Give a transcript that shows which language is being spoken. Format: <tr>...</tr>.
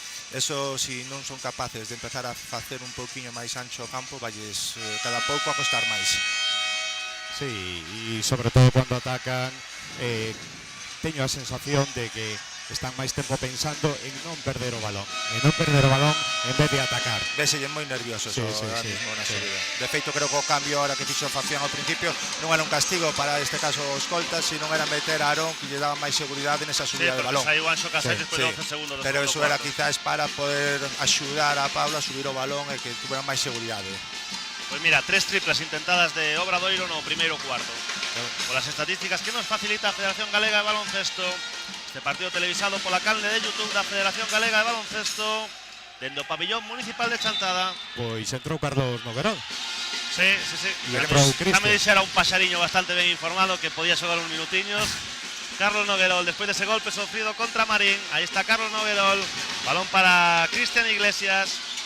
<gl>Eso, si non son capaces de empezar a facer un pouquiño máis ancho o campo, valles cada pouco a costar máis. Sí, e sobre todo cando atacan, teño a sensación de que están máis tempo pensando en non perder o balón, en vez de atacar. Veselle moi nerviosos ahora mismo na subida. De feito, creo que o cambio ahora que fixo Fafián ao principio non era un castigo para este caso os escoltas, sino era meter a Arón, que lle daba máis seguridade nesa subida de balón. Saiu Anxo Casais despois de 12 segundos. Pero eso era quizás para poder axudar a Pablo a subir o balón e que tuvera máis seguridade. Pois mira, 3 triplas intentadas de Obradoiro no primeiro cuarto.</gl> <es>Con las estadísticas</es> <gl>que nos facilita a Federación Galega de Baloncesto, este partido televisado pola canle de YouTube da Federación Galega de Baloncesto, dentro do pabillón municipal de Chantada. Pois entrou Carlos Noguerol. Sí. Xa me dixera un paxariño bastante ben informado que podía xogar uns minutiños.</gl> <es>Carlos Noguerol, después de ese golpe sufrido contra Marín. Ahí está Carlos Noguerol.</es> <gl>Balón para Cristian Iglesias.</gl>